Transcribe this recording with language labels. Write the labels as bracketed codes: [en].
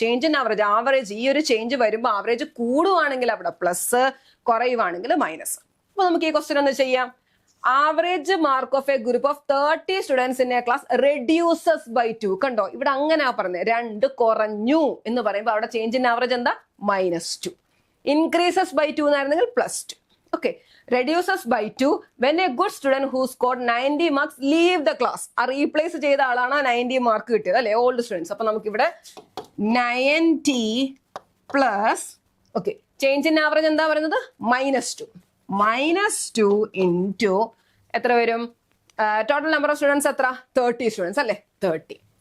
[ml] Change in average, average ഈ ഒരു change വരുമ്പോൾ ആവറേജ് കൂടുവാണെങ്കിൽ അവിടെ പ്ലസ്, കുറയുവാണെങ്കിൽ മൈനസ്. അപ്പൊ നമുക്ക് ഈ ക്വസ്റ്റ്യൻ ഒന്ന് ചെയ്യാം. [en] Average mark of a group of 30 students in a class reduces by 2. [ml] കണ്ടോ, ഇവിടെ അങ്ങനെയാ പറഞ്ഞത്, 2 കുറഞ്ഞു എന്ന് പറയുമ്പോൾ അവിടെ ചേഞ്ച് ഇൻ ആവറേജ് എന്താ, -2. [en] increases by 2 [ml] എന്നായിരുന്നെങ്കിൽ +2. [en] Okay, reduces by 2 when a good student who scored 90 marks leave the class. [ml] ആ റീപ്ലേസ് ചെയ്ത ആളാണ് 90 മാർക്ക് കിട്ടിയത് അല്ലെ, ഓൾഡ് സ്റ്റുഡൻസ്. അപ്പൊ നമുക്ക് ഇവിടെ 90 plus, okay, change in average എന്താ പറയുന്നത്, -2. -2 ഇൻറ്റു എത്ര വരും, ടോട്ടൽ നമ്പർ ഓഫ് സ്റ്റുഡൻസ് എത്ര, 30 സ്റ്റുഡൻസ് അല്ലെ, 30.